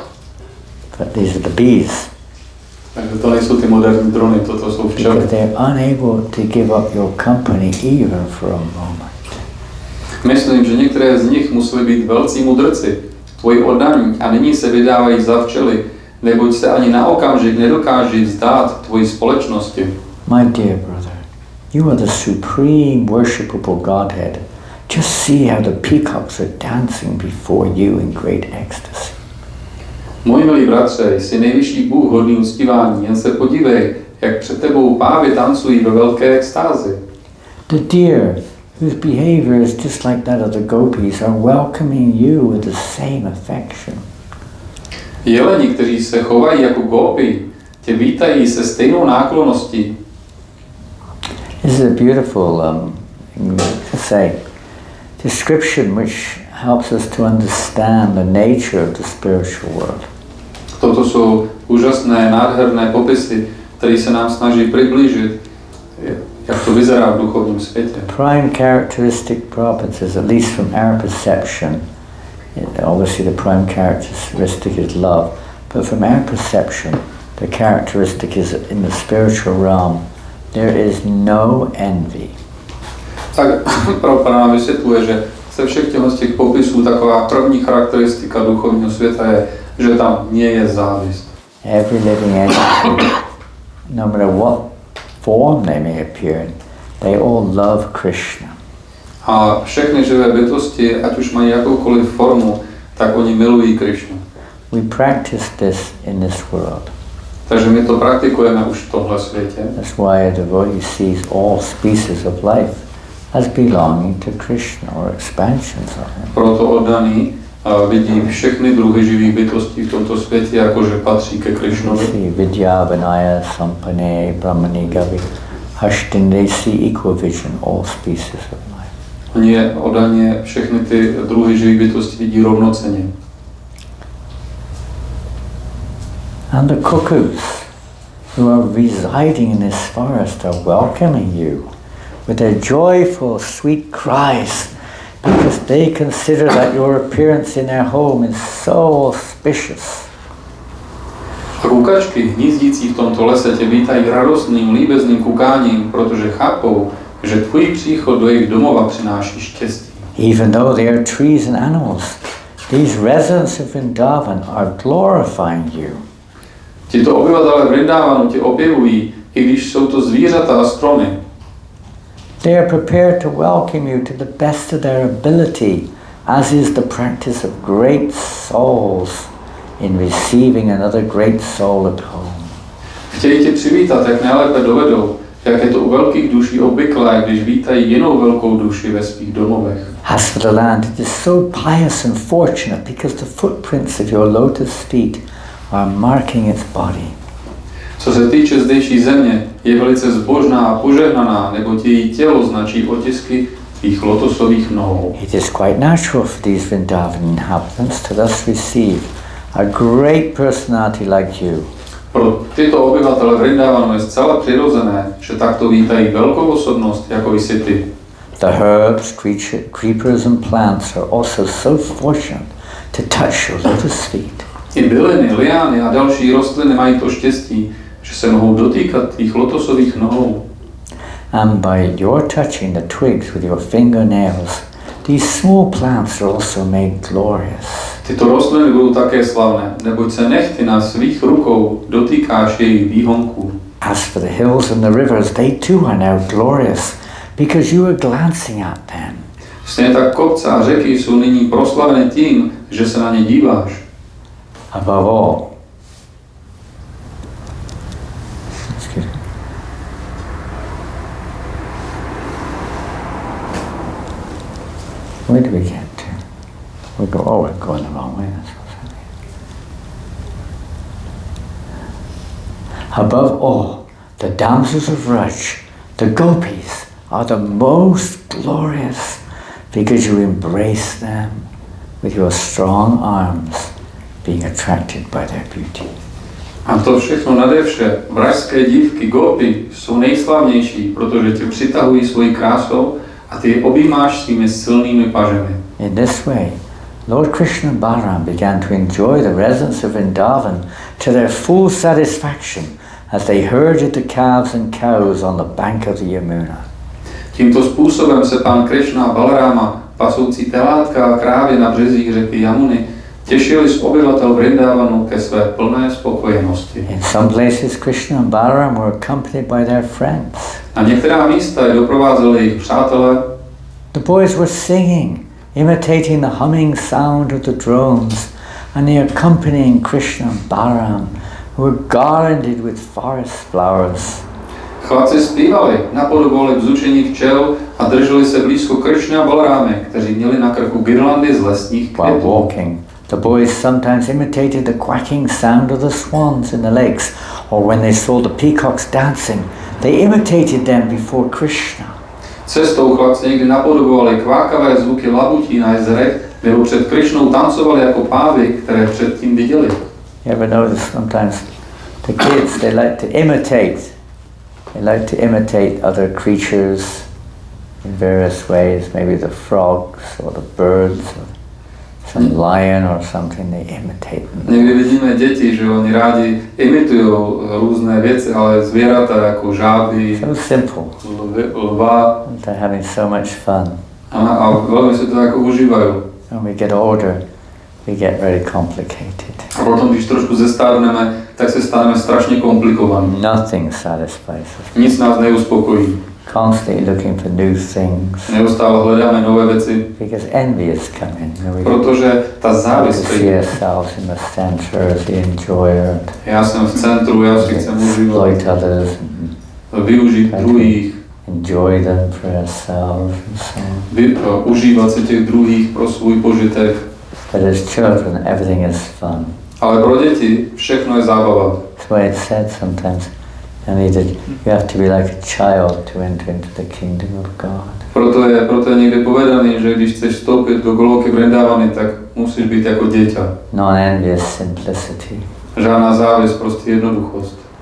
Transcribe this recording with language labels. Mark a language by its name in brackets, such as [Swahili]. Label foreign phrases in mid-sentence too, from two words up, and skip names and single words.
[English] But these are the bees. [Czech] Takže to nejsou ty moderní drony, toto jsou včely. [English] Because they are unable to give up your company even for a moment. [Czech] Myslím, že některé z nich museli být velcí mudrci, tvoji oddaní, a nyní se vydávají za včely, neboť se ani na okamžik nedokáží vzdát tvoji společnosti. [English] My dear brother, you are the supreme worshipable Godhead. Just see how the peacocks are dancing before you in great ecstasy. [Czech] Můj milý bratře, jsi nejvyšší Bůh hodný uctívání, jen se podívej, jak před tebou pávy tancují ve velké extázi. [English] The deer, whose behavior is just like that of the gopis, are welcoming you with the same affection. [Czech] Jeleni, kteří se chovají jako gópy, tě vítají se stejnou náklonností. [English] This is a beautiful, description which helps us to understand the nature of the spiritual world. [Czech] Toto jsou úžasné, nádherné popisy, které se nám snaží přiblížit, jak to vyzerá v duchovním světě. [English] Prime characteristic properties, at least from our perception, obviously the prime characteristic is love, but from our perception, the characteristic is in the spiritual realm, there is no envy. [Czech] Tak Prabhupada nám vysvětluje, že ze všech těch popisů taková první charakteristika duchovního světa je, že tam [Slovak] nie je [Czech] závist. [English] Every living entity, no matter what form they may appear in, they all love Krishna. [Czech] A všechny živé bytosti, ať už mají jakoukoliv formu, tak oni milují Krishnu. [English] We practice this in this world. [Czech] Takže my to praktikujeme už v tomhle světě. [English] That's why a devotee sees all species of life as belonging to Krishna or expansions of him. [Czech] Proto oddaný vidí všechny druhy živých bytostí v tomto světě, jakože patří ke Krishnovi. [Sanskrit] See Vidya, Vinaya, Sampane, Brahmani, Gavi, Hashtin, [English] they see equal vision, all species of life. [Czech] Oni je oddaně všechny ty druhy živých bytostí vidí rovnocenně. [English] And the cuckoos who are residing in this forest are welcoming you with their joyful, sweet cries, because they consider that your appearance in their home is so auspicious. [Czech] A kukačky hnízdící v tomto lese tě vítají radostným, líbezným kukáním, protože chápou, že tvůj příchod do jejich domova přináší štěstí. [English] Even though they are trees and animals, these residents of Vrindavan are glorifying you. [Czech] Tito obyvatelé Vrindávanu tě objevují, i když jsou to zvířata a stromy. [English] They are prepared to welcome you to the best of their ability, as is the practice of great souls in receiving another great soul at home. [Czech] Chtějí tě přivítat, jak nejlépe dovedou, jak je to u velkých duší obvyklé, když vítají jinou velkou duši ve svých domovech. [English] As for the land, it is so pious and fortunate because the footprints of your lotus feet are marking its body. [Czech] Co se týče zdejší země, je velice zbožná a požehnaná, neboť její tělo značí otisky tvých lotosových nohou. [English] It is quite natural for these Vrindavan inhabitants to thus receive a great personality like you. [Czech] Pro tyto obyvatele Vrindávanu je zcela přirozené, že takto vítají velkou osobnost, jako jsi ty. [English] The herbs, creepers and plants are also so fortunate to touch your lotus feet. [Czech] I byliny, liány a další rostliny mají to štěstí, že se mohou dotýkat tvých lotosových nohou. [English] And by your touching the twigs with your fingernails, these small plants are also made glorious. [Czech] Tyto rostliny budú také slavné, neboť [Slovak] sa nechty [Czech] na svých rukou dotýkáš jej výhonku. [English] As for the hills and the rivers, they too are now glorious, because you are glancing at them. [Czech] Stejne tak kopce a řeky sú nyní proslavené tým, že sa na ne díváš. [English] Above all, where do we get to? We're going the wrong way. That's what's happening. Above all, the damsels of Vraj, the gopis, are the most glorious, because you embrace them with your strong arms, being attracted by their beauty. [Czech] A to všechno nadevše, vražské dívky, gopy, jsou nejslavnější, protože tě přitahují svojí krásou a ty je objímáš svými silnými pažemi. [English] In this way, Lord Krishna and Balaram began to enjoy the residence of Vrindavan to their full satisfaction as they herded the calves and cows on the bank of the Yamuna. [Czech] Tímto způsobem se pán Krishna a Balarama, pasoucí telátka a krávy na březích řeky Jamuny, těšili z obyvatel Vrindavanu ke své plné spokojenosti. [English] In some places, Krishna and Balaram were accompanied by their friends. [Czech] Na některá místa je doprovázeli jejich přátelé. [English] The boys were singing, imitating the humming sound of the drones, and the accompanying Krishna and Balaram, who were garlanded with forest flowers. [Czech] Chlapci zpívali, napodobovali bzučení včel a drželi se blízko Krishna a Balarámy, kteří měli na krku girlandy z lesních [English] While [Czech] květů. [English] walking, the boys sometimes imitated the quacking sound of the swans in the lakes, or when they saw the peacocks dancing, they imitated them before Krishna. [Czech] Cestou chlapci někdy napodobovali kvákavé zvuky labutí na jezerech, nebo před Krishnou tancovali jako pávy, které předtím viděli. [English] You ever notice sometimes the kids, they like to imitate other creatures in various ways, maybe the frogs or the birds or some lion or something, they imitate them. [Czech] Někdy vidíme děti, že oni rádi imitují různé věci, ale zvěrata jako žáby, [English] So simple. [Czech] lva [English] They're having so much fun. [Czech] a velmi si to jako užívají. [English] When we get older, we get very complicated. [Czech] A potom, když trošku zestárneme, tak se staneme strašně komplikovaní. [English] Nothing satisfies us. [Czech] Nic nás neuspokojí. [English] Constantly looking for new things. [Czech] Neustále hledáme nové věci, [English] Because envy is coming. [Czech] protože ta [English] We [Czech] závist [English] see [Czech] přijde. [English] ourselves in the center as the enjoyer, [Czech] Já jsem v centru, já si chcem užívat, [English] exploit others, [Czech] využít druhých, [English] enjoy them for ourselves and so on. [Czech] Užívat si těch druhých pro svůj požitek. [English] But as children, everything is fun. [Czech] Ale pro děti všechno je zábava. [English] That's why it's said sometimes, you have to be like a child to enter into the kingdom of God. [Czech] Proto je někde povedaný, že když chceš vstoupit do Goloky Vrindavany, tak musíš být jako dieťa. [English] Non-envious simplicity. [Czech] Žádná závist, prostě jednoduchost.